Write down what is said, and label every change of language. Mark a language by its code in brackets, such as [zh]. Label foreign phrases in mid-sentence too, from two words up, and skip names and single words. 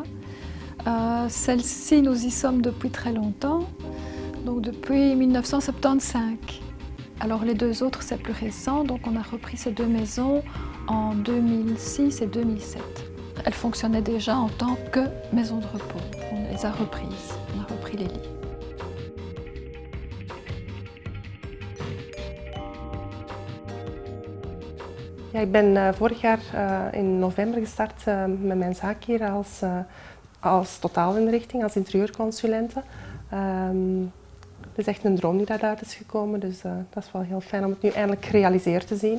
[fr] Celle-ci, nous y sommes depuis très longtemps, donc depuis 1975. Alors les 2 autres, c'est plus récent, donc on a repris ces 2 maisons en 2006 et 2007. Elles fonctionnaient déjà en tant que maisons de repos. On les a reprises, on a repris les lits. [nl] Ja, ik ben vorig jaar in november gestart met mijn zaak hier als totaalinrichting, als interieurconsulente. Het is echt een droom die daaruit is gekomen, dus dat is wel heel fijn om het nu eindelijk gerealiseerd te zien.